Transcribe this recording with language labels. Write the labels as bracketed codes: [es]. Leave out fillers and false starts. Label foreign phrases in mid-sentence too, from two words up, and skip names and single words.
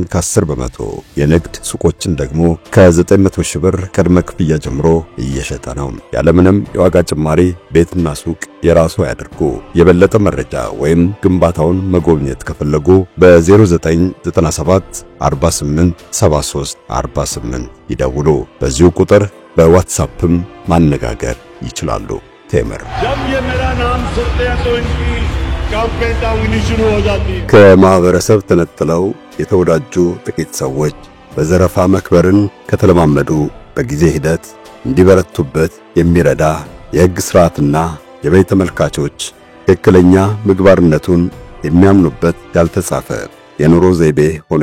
[am] ከ10%፣ የንግድ ሱቆችን ደግሞ ከ900 ሺህ ብር ቅድመ ክፍያ ጀምሮ እየሸጠ ነው። ያለምንም የዋጋ ጭማሪ ቤትና ሱቅ የራሱ ያድርጉ። የበለጠ መረጃ ወይም ግንባታውን መጎብኘት ከፈለጉ በ0997 48 73 48 ይደውሉ። በዚሁ ቁጥር በዋትስአፕም ማነጋገር ይችላሉ። ቴምር [hi] जब ये मेरा नाम सुनते हैं तो इनकी कांपे टांगनी शुरू हो जाती है। [am] ከማህበረሰብ ተነጥለው የተወዳጁ ጥቂት ሰዎች በዘረፋ መክበርን ከተለማመዱ በጊዜ ሂደት እንዲበረቱበት የሚረዳ የሕግ ሥርዓትና የበይ ተመልካቾች ትክክለኛ ምግባርነቱን የሚያምኑበት ያልተጻፈ የኑሮ ዘይቤ ሆኖ